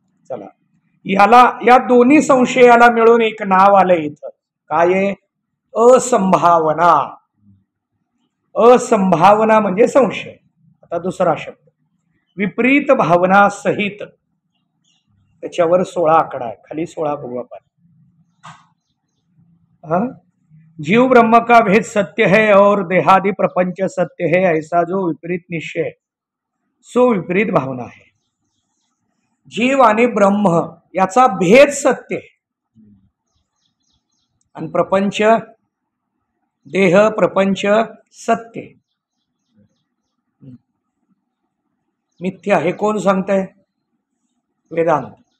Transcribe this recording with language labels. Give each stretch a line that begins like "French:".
Marathi: चला, याला या दोन्ही संशयाला मिळून एक नाव आलं इथं, काय आहे? असंभावना। असंभावना म्हणजे संशय। आता दुसरा शब्द विपरीत भावना सहित, त्याच्यावर 16 आकडा आहे, खाली 16 बघू आपण।
Hindi: जीव ब्रह्म का भेद सत्य है और देहादि प्रपंच सत्य है, ऐसा जो विपरीत निश्चय सो विपरीत भावना है।
Marathi: जीव आणि ब्रह्म याचा भेद सत्य आहे, आणि प्रपंच, देह प्रपंच सत्य, मिथ्या हे कोण सांगतंय? वेदांत।